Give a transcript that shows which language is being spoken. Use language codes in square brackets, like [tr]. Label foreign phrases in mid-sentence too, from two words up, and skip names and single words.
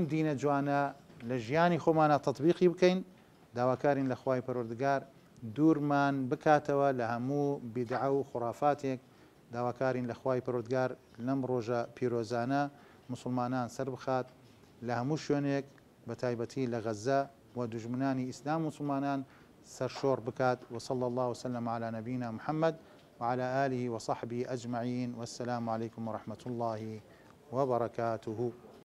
[ckb] دینە جوانە لە ژیانی خۆمانە تەطبیقی بکەین داواکارین لە خوای پەروەردگار دوورمان بکاتەوە لە هەموو بیدعە و خوڕافاتێک داواکارین لە خوای پەروەردگار لەم ڕۆژە پیرۆزانە مسلمانان سەر بخات لە هەموو شوێنێک بە تایبەتی لە غەزە و دوژمنانی ئیسلام مسلمانان سەرشۆڕ بکات [ar] وصلى الله وسلم على نبينا محمد وعلى آله وصحبه أجمعين والسلام عليكم ورحمة الله وبركاته